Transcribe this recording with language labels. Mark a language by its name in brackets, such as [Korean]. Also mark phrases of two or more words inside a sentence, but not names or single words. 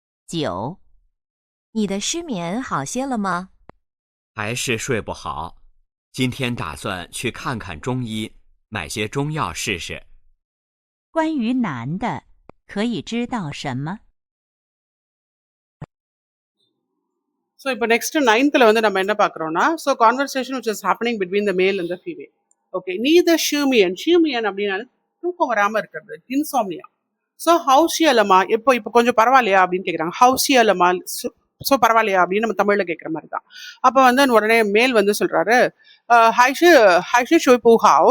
[Chinese] 9. 你的失眠好些了吗？还是睡不好，今天打算去看看中医，买些中药试试。关于男的，可以知道什么？ [English] ஸோ [Tamil] இப்போ நெக்ஸ்ட் 9th வந்து நம்ம என்ன பார்க்குறோம்னா [English] so conversation which is happening between the male and the female. [Tamil] ஓகே, [Chinese] 你的失眠 [Tamil] அப்படின்னா தூக்கம் வராமல் இருக்கிறது, இன்சாம்னியா. ஸோ [Chinese] 好些了吗 [Tamil] இப்போ கொஞ்சம் பரவாயில்லையா அப்படின்னு கேட்குறாங்க. [Chinese] 好些了吗, [Tamil] ஸோ பரவாயில்லையா அப்படின்னு நம்ம தமிழில் கேட்குற மாதிரி தான். அப்போ வந்து உடனே மேல் வந்து சொல்கிறாரு, [Chinese] 还是睡不好.